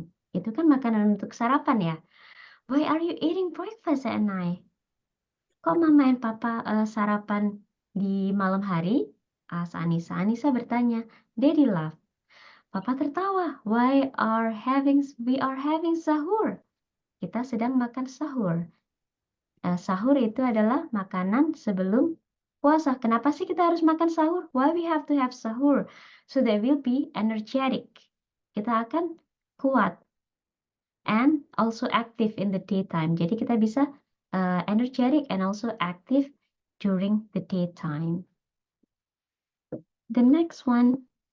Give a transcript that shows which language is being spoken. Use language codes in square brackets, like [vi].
[id] Itu kan makanan untuk sarapan ya. [en] Why are you eating breakfast at night? [id] Kok Mama and Papa sarapan di malam hari? [en] Asked Anissa. [id] Anissa bertanya. [en] Daddy laughed. [id] Papa tertawa. [en] We are having sahur. [id] Kita sedang makan sahur. Sahur itu adalah makanan sebelum puasa. Kenapa sih kita harus makan sahur? [en] Why we have to have sahur? So that we'll be energetic. [id] Kita akan kuat. [en] And also active in the daytime. [id] Jadi kita bisa [en] energetic and also active during the daytime. The next one.